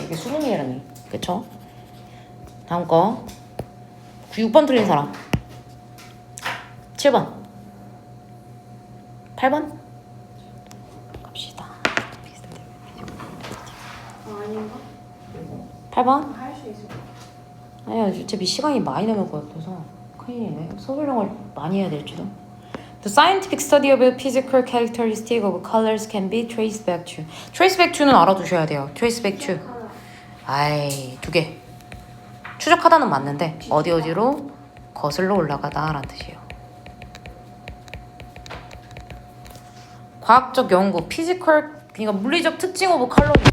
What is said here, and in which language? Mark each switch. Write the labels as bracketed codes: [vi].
[ko] 이게 수능이라니. 그쵸? 다음 거. 6번 틀린 사람. 7번. 8번. 갑시다. 아닌가? 8번. 할 수 있을 것 같아. 아니야, 어차피 시간이 많이 남을 것 같아서 큰일이네. 서술형을 많이 해야 될지도. [en] The scientific study of a physical characteristic of colors can be traced back to. Trace back to [ko] 는 알아두셔야 돼요. [en] Trace back to. [ko] 하나. 아이, 2개. 추적하다는 맞는데 어디로 거슬러 올라가다라는 뜻이에요. 과학적 연구, 피지컬, 그러니까 물리적 특징 오브 컬러예요.